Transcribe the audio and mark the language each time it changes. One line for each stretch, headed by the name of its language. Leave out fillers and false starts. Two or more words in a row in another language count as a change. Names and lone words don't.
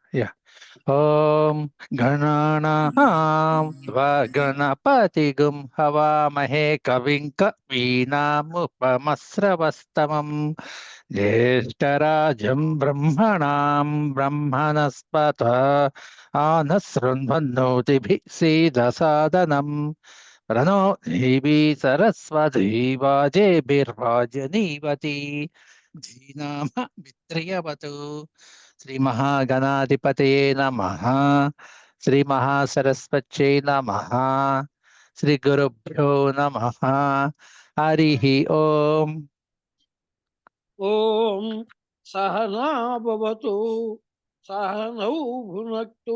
Sanskrit: యా. ఓం గణానాం గణపతిగుం హవామహే కవిం కవీనాముపమస్రవస్తమం జ్యేష్ఠరాజం బ్రహ్మణాం బ్రహ్మణస్పత ఆనశృణ్వన్నోతిభిः सीदसादनं प्रणो देवी सरस्वती वाजेभिर्वाजनीवती धीनाम वित्रियवतु శ్రీ మహాగణాధిపతయే నమః. శ్రీ మహాసరస్వత్యై నమః. శ్రీ గురుభ్యో నమః. హరి ఓం. ఓం సహనా భవతు సహనౌ భునక్తు.